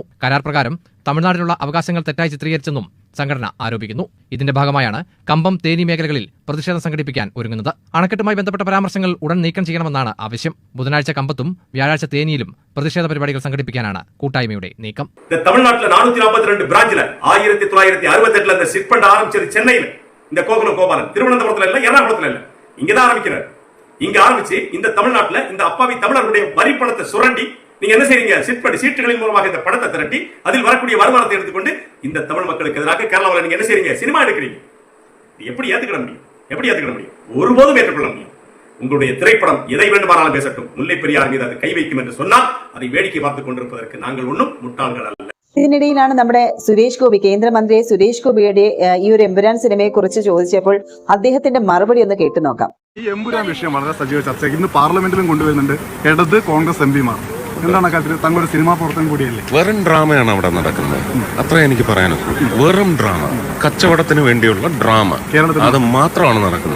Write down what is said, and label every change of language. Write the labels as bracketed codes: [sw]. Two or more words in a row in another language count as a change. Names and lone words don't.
[ml] കരാർ പ്രകാരം തമിഴ്നാട്ടിലുള്ള അവകാശങ്ങൾ തെറ്റായി ചിത്രീകരിച്ചെന്നും സംഘടന ആരോപിക്കുന്നു. ഇതിന്റെ ഭാഗമായാണ് കമ്പം, തേനി മേഖലകളിൽ പ്രതിഷേധം സംഘടിപ്പിക്കാൻ ഒരുങ്ങുന്നത്. അണക്കെട്ടുമായി ബന്ധപ്പെട്ട പരാമർശങ്ങൾ ഉടൻ നീക്കം ചെയ്യണമെന്നാണ് ആവശ്യം. ബുധനാഴ്ച കമ്പത്തും വ്യാഴാഴ്ച തേനിയിലും പ്രതിഷേധ പരിപാടികൾ സംഘടിപ്പിക്കാനാണ് കൂട്ടായ്മയുടെ നീക്കം. തമിഴ്നാട്ടിലെ 442 ബ്രാഞ്ചിൽ [ta] 1968 சிற்பண்ட ஆரம்பிச்சது சென்னையில். இந்த கோபாலன் திருவனந்தபுரத்துல இல்ல, எர்ணாகுளத்துல இல்ல, இங்கதான் ஆரம்பிக்கிறார். இங்க ஆரம்பிச்சு இந்த தமிழ்நாட்டுல இந்த அப்பாவி தமிழர்களுடைய வரி பணத்தை சுரண்டி நீங்க என்ன செய்றீங்க? சீட்டுகளின் மூலமாக இந்த பணத்தை திரட்டி அதில் வரக்கூடிய வருமானத்தை எடுத்துக்கொண்டு இந்த தமிழ் மக்களுக்கு எதிராக கேரளாவில் நீங்க என்ன செய்றீங்க? சினிமா எடுக்கிறீங்க. எப்படி ஏத்துக்கிட முடியும்? எப்படி ஏத்துக்கிட முடியும்? ஒருபோதும் ஏற்றுக்கொள்ள முடியும். உங்களுடைய திரைப்படம் எதை வேண்டுமானாலும் பேசட்டும், முல்லை பெரியார் மீது அது கை வைக்கும் என்று சொன்னால் அதை வேடிக்கை பார்த்துக் கொண்டிருப்பதற்கு நாங்கள் ஒன்றும் முட்டாள்கள் அல்ல. [ml] ഇതിനിടയിലാണ് നമ്മുടെ സുരേഷ് ഗോപി, കേന്ദ്രമന്ത്രി സുരേഷ് ഗോപിയുടെ ഈ ഒരു എമ്പുരാൻ സിനിമയെ കുറിച്ച് ചോദിച്ചപ്പോൾ അദ്ദേഹത്തിന്റെ മറുപടി ഒന്ന് കേട്ടു നോക്കാം. ഈ എമ്പുരാൻ വിഷയം വളരെ സജീവ ചർച്ചയ്ക്ക് ഇന്ന് പാർലമെന്റിലും കൊണ്ടുവരുന്നുണ്ട് ഇടത് കോൺഗ്രസ് എംപിമാർ. എന്താണ് കാര്യത്തിൽ തങ്ങളൊരു സിനിമാ പ്രവർത്തനം കൂടിയല്ലേ? വെറും ഡ്രാമയാണ് അവിടെ നടക്കുന്നത്, അത്ര എനിക്ക് പറയാനുള്ളൂ. വെറും ഡ്രാമ, കച്ചവടത്തിന് വേണ്ടിയുള്ള ഡ്രാമ, അത് മാത്രമാണ് നടക്കുന്നത്.